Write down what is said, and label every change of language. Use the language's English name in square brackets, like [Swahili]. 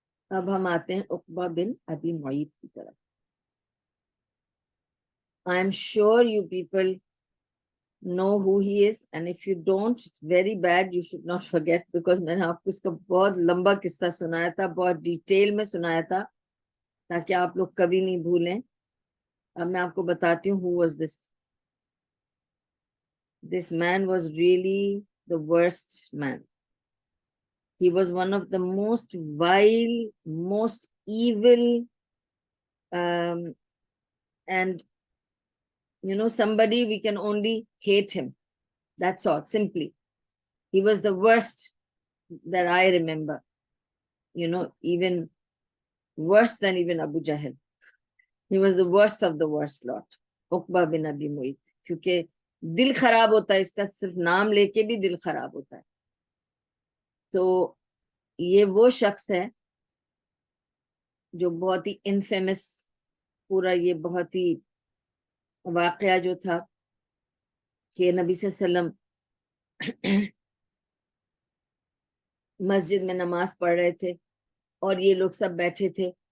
[Urdu] اب ہم آتے ہیں عقبہ بن ابی معیط کی طرف. [English] I am sure you people know who he is, and if you don't, it's very bad. You should not forget, because [Urdu] میں نے آپ کو اس کا بہت لمبا قصہ سنایا تھا، بہت ڈیٹیل میں سنایا تھا تاکہ آپ لوگ کبھی نہیں بھولیں. اب میں آپ کو بتاتی ہوں [English] who was this. This man was really the worst man. He was one of the most vile, most evil, and somebody we can only hate him. That's all, simply. He was the worst that I remember. Even worse than even Abu Jahl. He was the worst of the worst lot. [Urdu] عقبہ بن ابی معیط. کیونکہ دل خراب ہوتا ہے اس کا، صرف نام لے کے بھی دل خراب ہوتا ہے. تو یہ وہ شخص ہے جو بہت ہی انفیمس، پورا یہ بہت ہی واقعہ جو تھا کہ نبی صلی اللہ علیہ وسلم مسجد میں نماز پڑھ رہے تھے اور یہ لوگ سب بیٹھے تھے.